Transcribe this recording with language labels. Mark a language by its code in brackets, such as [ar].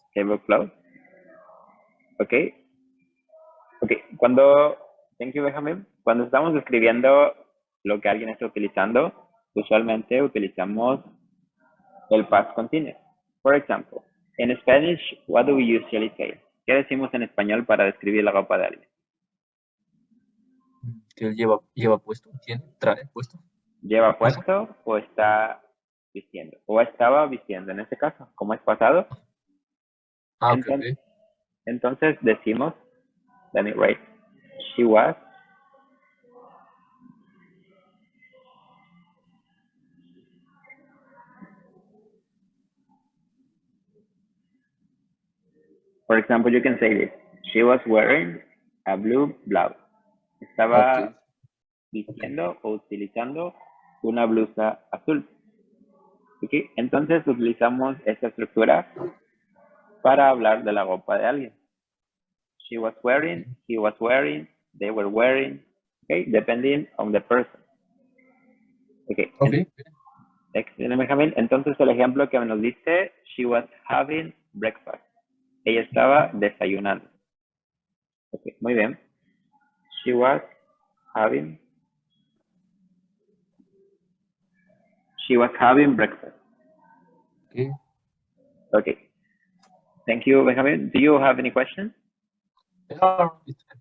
[en] tablecloth. Okay, okay. [es] Cuando, [en] thank you, Benjamin. [es] Cuando estamos describiendo lo que alguien está utilizando, usualmente utilizamos el past continuous. [en] For example, in Spanish, what do we usually say? [es] ¿Qué decimos en español para describir la ropa de alguien? Que él lleva puesto, trae puesto. ¿Lleva puesto o está vistiendo? O estaba vistiendo en este caso, como es pasado. Okay, Entonces, okay. entonces decimos, [en] let me write, she was, for example, you can say this, she was wearing a blue blouse. Okay, [es] Estaba vistiendo o utilizando una blusa azul. ¿Okay? Entonces utilizamos esta estructura para hablar de la ropa de alguien. [en] She was wearing, he was wearing, they were wearing, okay, depending on the person. Okay. okay. [es] Excelente, Benjamín. Entonces el ejemplo que nos dice, [en] she was having breakfast. [es] Ella estaba desayunando. Okay, muy bien. [en] She was having breakfast. Okay. Okay. Thank you, Benjamin. Do you have any questions? Yeah, it's